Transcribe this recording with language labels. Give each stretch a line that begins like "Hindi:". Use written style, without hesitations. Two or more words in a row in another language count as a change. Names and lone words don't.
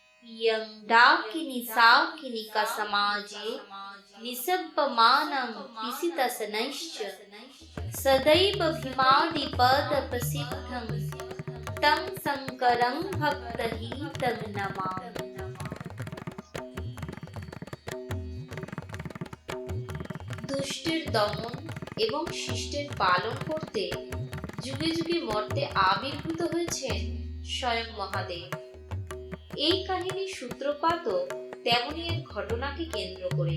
Sanskrit: यं डाकिनी साकिनिक समाजे निसब्बमानं पिसितसनैश्च सदैव भीमादिपदप्रसिद्धं तं शङ्करं भक्तहितं नमामि।
Bangla: দুষ্টের দমন এবং শিষ্টের পালন করতে যুগে যুগে মর্তে আবির্ভূত হয়েছেন স্বয়ং মহাদেব। এই কাহিনীর সূত্রপাতও তেমনই এক ঘটনাকে কেন্দ্র করে।